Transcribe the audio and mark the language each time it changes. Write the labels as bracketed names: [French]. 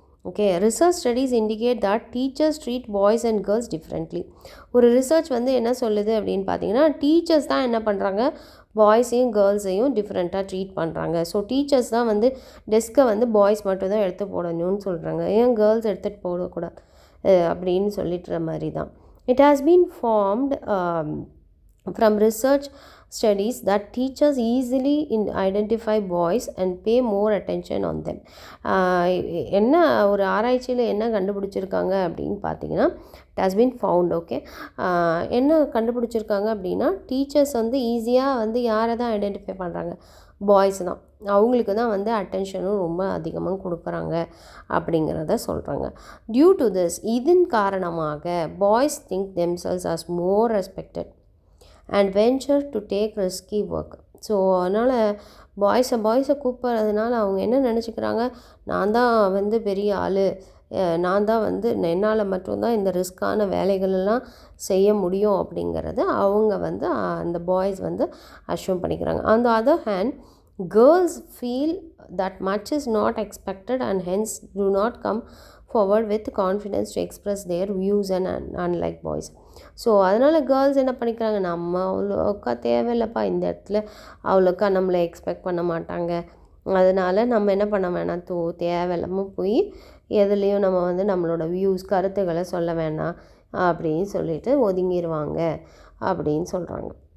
[English] Okay, research studies indicate that teachers treat boys and girls differently. [Tamil] ஒரு research வந்து என்ன சொல்லுது அப்படின்னு பார்த்தீங்கன்னா, டீச்சர்ஸ் தான் என்ன பண்ணுறாங்க, பாய்ஸையும் கேர்ள்ஸையும் டிஃப்ரெண்ட்டாக ட்ரீட் பண்ணுறாங்க. ஸோ டீச்சர்ஸ் தான் வந்து டெஸ்க்கை வந்து பாய்ஸ் மட்டும் தான் எடுத்து போடணும்னு சொல்கிறாங்க, ஏன் கேர்ள்ஸ் எடுத்துகிட்டு போடக்கூடாது அப்படின்னு சொல்லிட்டுற மாதிரி தான். [English] It has been formed from research studies that teachers easily identify boys and pay more attention on them. [Tamil] என்ன ஒரு ஆராய்ச்சியில் என்ன கண்டுபிடிச்சிருக்காங்க அப்படின்னு பார்த்தீங்கன்னா, [English] it has been found. [Tamil] Okay, என்ன கண்டுபிடிச்சிருக்காங்க அப்படின்னா, டீச்சர்ஸ் வந்து ஈஸியாக வந்து யாரை தான் ஐடென்டிஃபை பண்ணுறாங்க, பாய்ஸ் தான். அவங்களுக்கு தான் வந்து அட்டென்ஷனும் ரொம்ப அதிகமாக கொடுக்குறாங்க அப்படிங்கிறத சொல்கிறாங்க. [English] due to this, [Tamil] இதன் காரணமாக [English] Boys think themselves as more respected and venture to take risky work. [Tamil] So அதனால் பாய்ஸை கூப்பிட்றதுனால அவங்க என்ன நினச்சிக்கிறாங்க, நான் தான் வந்து பெரிய ஆள், நான் தான் வந்து என்னால் மட்டும்தான் இந்த ரிஸ்க்கான வேலைகளெல்லாம் செய்ய முடியும் அப்படிங்கிறத அவங்க வந்து அந்த பாய்ஸ் வந்து அஷ்யூம் பண்ணிக்கிறாங்க. [English] On the other hand, girls feel that much is not expected and hence do not come forward with confidence to express their views and unlike boys. [Tamil] So அதனால் கேர்ள்ஸ் என்ன பண்ணிக்கிறாங்க, நம்ம அவ்வளோக்கா தேவையில்லைப்பா இந்த இடத்துல, அவ்வளோக்கா நம்மளை எக்ஸ்பெக்ட் பண்ண மாட்டாங்க, அதனால் நம்ம என்ன பண்ண வேணாம், தேவையில்லாமல் போய் எதுலேயும் நம்ம வந்து நம்மளோட வியூஸ் கருத்துக்களை சொல்ல வேணாம் அப்படின்னு சொல்லிட்டு ஒதுங்கிடுவாங்க அப்படின்னு சொல்கிறாங்க.